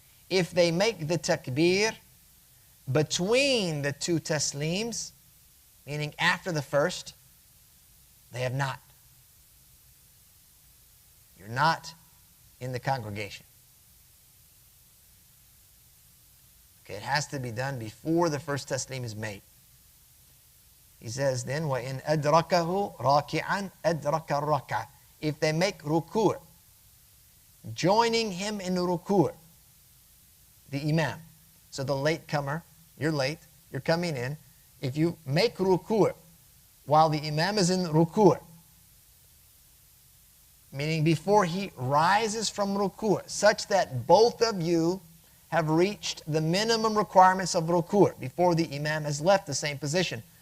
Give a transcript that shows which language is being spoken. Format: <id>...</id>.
<en>If they make the takbir between the two taslims, meaning after the first, they have not. You're not in the congregation. Okay, it has to be done before the first taslim is made.</en> <ar>He says then, وَإِنْ أَدْرَكَهُ رَاكِعًا أَدْرَكَ الرَّكْعَةِ.</ar> <en>If they make ruku', joining him in ruku', the imam. So the latecomer, you're late, you're coming in. If you make ruku' while the imam is in ruku', meaning before he rises from ruku', such that both of you have reached the minimum requirements of ruku' before the imam has left the same position.</en>